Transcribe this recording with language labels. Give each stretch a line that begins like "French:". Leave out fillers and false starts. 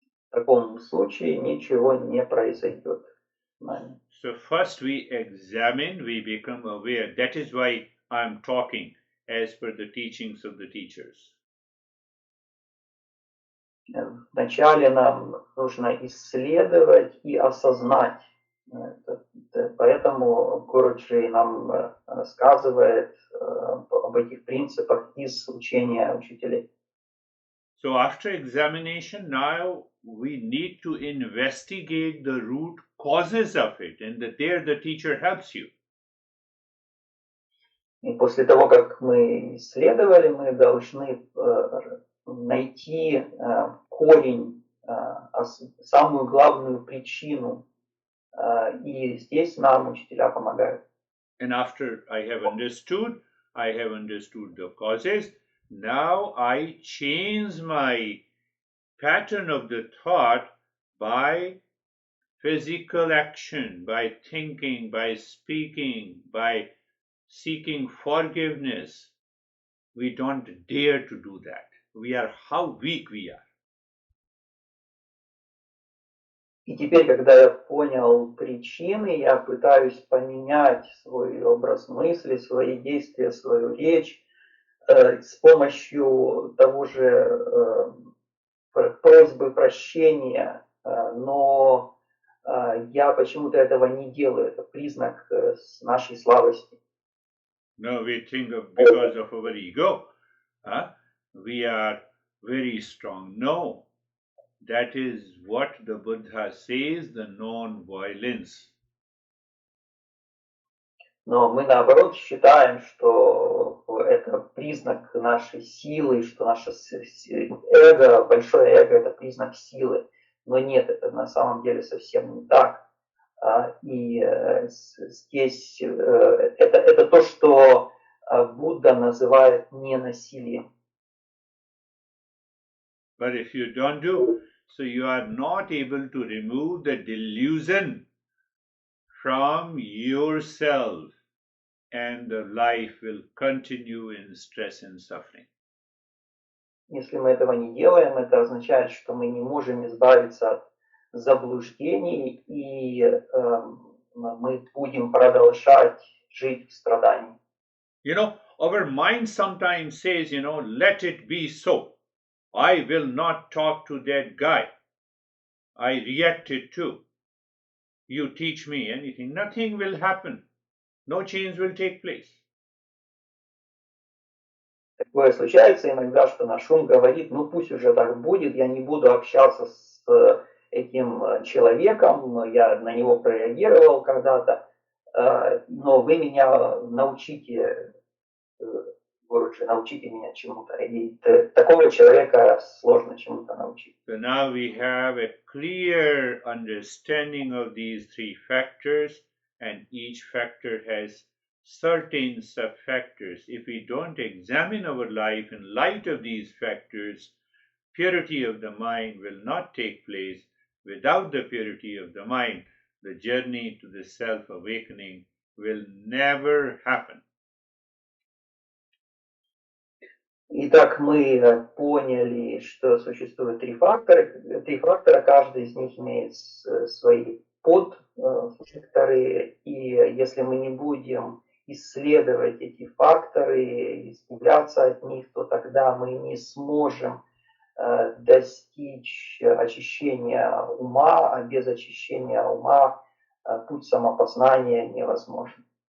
Russian: В таком случае ничего не произойдет.
English: So first we examine, we become aware. That is why I'm talking as per the teachings of the teachers.
Russian: Вначале нам нужно исследовать и осознать. Поэтому Гуруджи нам рассказывает об этих принципах из учения учителей.
English: So after examination, now we need to investigate the root causes of it, and there the teacher helps you.
Russian: И после того, как мы исследовали, мы должны найти корень, самую главную причину. И здесь нам учителя помогают.
English: And after I have understood the causes. Now I change my pattern of the thought by physical action, by thinking, by speaking, by seeking forgiveness. We don't dare to do that. We are how weak we are.
Russian: И теперь, когда я понял причины, я пытаюсь поменять свой образ мысли, свои действия, свою речь с помощью того же просьбы прощения, но я почему-то этого не делаю. Это признак нашей слабости.
English: No, we think of because of our ego, we are very strong. No, that is what the Buddha says, the non-violence.
Russian: Но мы наоборот считаем, что это признак нашей силы, что наше эго, большое эго, это признак силы. Но нет, это на самом деле совсем не так. И здесь это то, что Будда называет ненасилием.
English: But if you don't do, so you are not able to remove the delusion from yourself, and the life will continue in stress and suffering.
Russian: Если мы этого не делаем, это означает, что мы не можем избавиться от заблуждений, и мы будем продолжать жить в страдании.
English: You know, our mind sometimes says, let it be so. I will not talk to that guy. I reacted too. You teach me anything, nothing will happen. No change will take place.
Russian: Такое случается иногда, что наш ум говорит, ну пусть уже так будет, я не буду общаться с этим человеком, я на него прореагировал когда-то, но вы меня научите, научите меня чему-то. И такого человека сложно чему-то научить.
English: So now we have a clear understanding of these three factors, and each factor has certain sub-factors. If we don't examine our life in light of these factors, purity of the mind will not take place. Without the purity of the mind, the journey to the self-awakening will never happen.
Russian: Итак, мы поняли, что существует три фактора, каждый из них имеет свои подфакторы, и если мы не будем исследовать эти факторы, избавляться от них, то тогда мы не сможем достичь очищения ума, а без очищения ума путь самопознания невозможен.